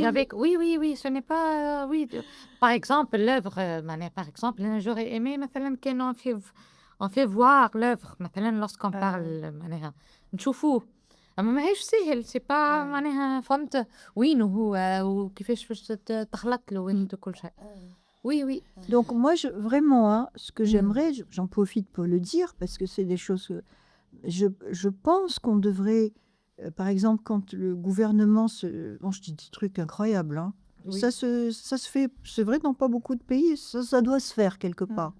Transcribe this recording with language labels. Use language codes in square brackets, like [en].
[fr] Et avec, oui, ce n'est pas, par exemple, l'œuvre, par exemple, j'aurais aimé, [ar] مثلا, [fr] on fait voir l'œuvre, مثلا, lorsqu'on parle, [ar] معناها نشوفوه. أما ماهيش سهل، [fr] c'est pas, [ar] معناها فهمت وينه هو وكيفاش باش تخلط له وين كل شيء. [fr] Oui. donc moi, vraiment, hein, ce que j'aimerais, j'en profite pour le dire, parce que c'est des choses que je pense qu'on devrait, par exemple, quand le gouvernement bon, je dis des trucs incroyables, hein. Oui. Ça se fait, c'est vrai, dans pas beaucoup de pays, ça doit se faire quelque part.